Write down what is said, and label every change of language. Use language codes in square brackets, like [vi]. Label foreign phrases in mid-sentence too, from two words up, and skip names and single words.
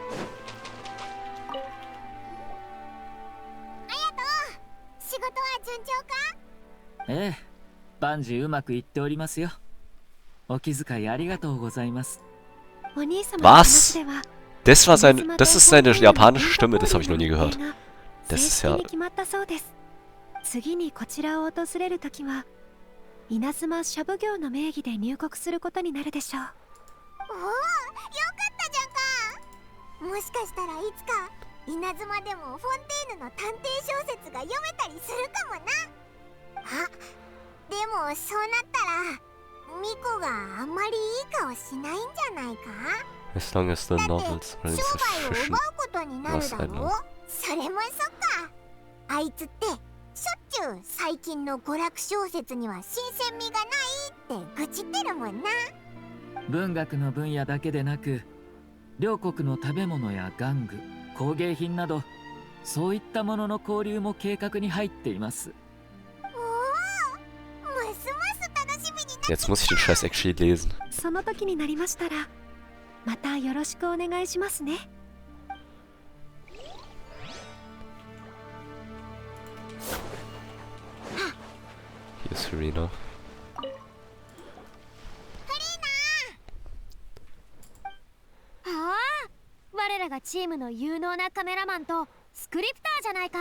[de] Was? Das ist seine japanische Stimme, das habe ich noch nie gehört. Das ist ja... [ja] 次にこちらを訪れるときは、稲妻シャブ業の名義で入国することになるでしょう。おお、よかったじゃんか。もしかしたらいつか稲妻でもフォンテーヌの探偵小説が読めたりするかもな。あ、でもそうなったらミコがあんまりいい顔しないんじゃないか。 [en] As long as the novels are [ja] 商売を奪うことになるだろう。それもそっか。あいつってしょっちゅう最近の娯楽小説には新鮮味がないって愚痴ってるもんな。文学の分野だけでなく、両国の食べ物や玩具、工芸品など、そういったものの交流も計画に入っています。おお、ますます楽しみになってきた。 [de] Jetzt muss ich den Scheiß actually lesen. [ja] その時になりましたら、またよろしくお願いしますね。 [de] Hier ist Farina. [ja] Ah, 我らがチームの有能なカメラマンとスクリプターじゃないか。